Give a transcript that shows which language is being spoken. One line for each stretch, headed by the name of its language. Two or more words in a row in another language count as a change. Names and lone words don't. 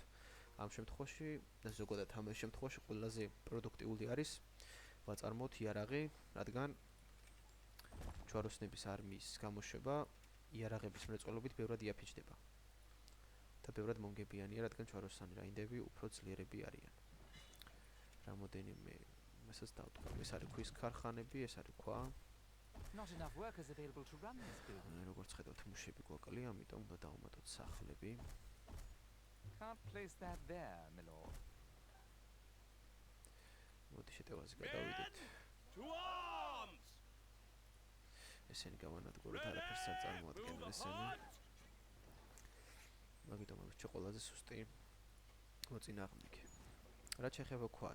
Georgian: ამ შემთხვევაში, ზოგადად ამ შემთხვევაში ყველაზე პროდუქტიული არის ვაწარმოოთ იარაღი, რადგან ჯვაროსნების არმიის გამოშვება იარაღების მრეწველობით ბევრად იაფიჩდება. და ბევრად მომგებიანია, რადგან ჯვაროსანი რაინდები უფრო ძლიერები არიან. რამოდენიმე მასაც დავდგამ, ეს არის ქვის ქარხანები, ეს არის ქვა.
English: Not enough workers available to run this building.
Georgian: როგორც ხედავთ, მუშები გვაკლია, ამიტომ უნდა დავუმატოთ სახლები.
English: Can't place that there, my lord.
Georgian: მოდი შეტევაზე გადავიდეთ. ესენი გავანადგუროთ, არაფერს არ წარმოადგენენ ესენი. მაგიტომ ამის ყველაზე სუსტი მოწინააღმდეგე. რაც შეეხება ქვას.